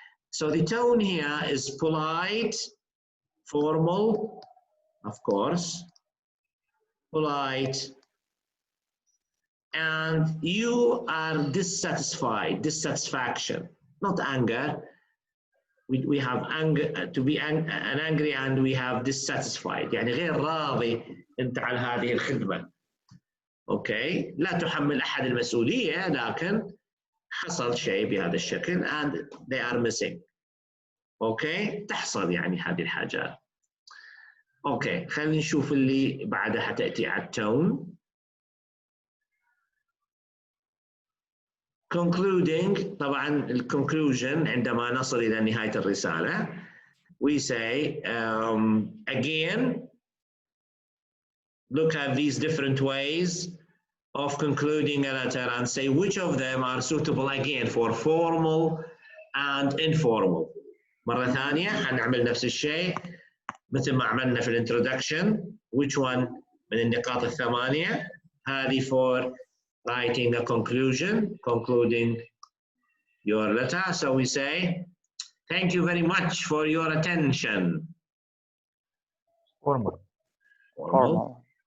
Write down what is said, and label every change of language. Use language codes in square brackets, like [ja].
[en] So the tone here is polite, formal, of course, polite, and you are dissatisfaction, not anger. We have anger, to be angry, and we have dissatisfied, [ar] يعني غير راضي انت على هذه الخدمة. اوكي، لا تحمل احد المسؤولية، لكن حصل شيء بهذا الشكل [en] and they are missing. [ar] اوكي، تحصل يعني هذه الحاجات. اوكي، خلينا نشوف اللي بعدها حتأتي على التون. [en] Concluding، [ar] طبعا الكونكلوجن عندما نصل إلى نهاية الرسالة [en] we say again look at these different ways of concluding a letter and say which of them are suitable again for formal and informal. [ar] مرة ثانية حنعمل نفس الشيء مثل ما عملنا في الانترودكشن. [en] which one [ar] من النقاط الثمانية هذه [en] for writing a conclusion, concluding your letter. So we say Thank you very much for your attention. Formal. Formal.